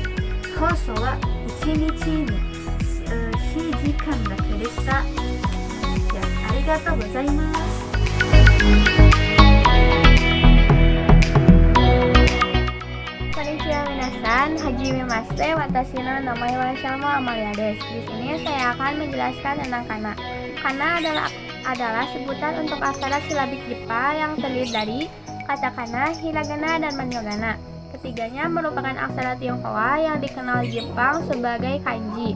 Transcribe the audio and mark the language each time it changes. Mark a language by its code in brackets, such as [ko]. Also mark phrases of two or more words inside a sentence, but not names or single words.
[ja] 放送は1日に4時間だけでした。ありがとうございます。こんにちは皆さん、はじめまして、私の名前はShalma Amaliaです. [id] Di sini saya akan menjelaskan tentang kana. Kana adalah sebutan untuk aksara silabik Jepang yang terdiri dari katakana, hiragana, dan manjogana. Ketiganya merupakan aksara Tionghoa yang dikenal Jepang sebagai kanji.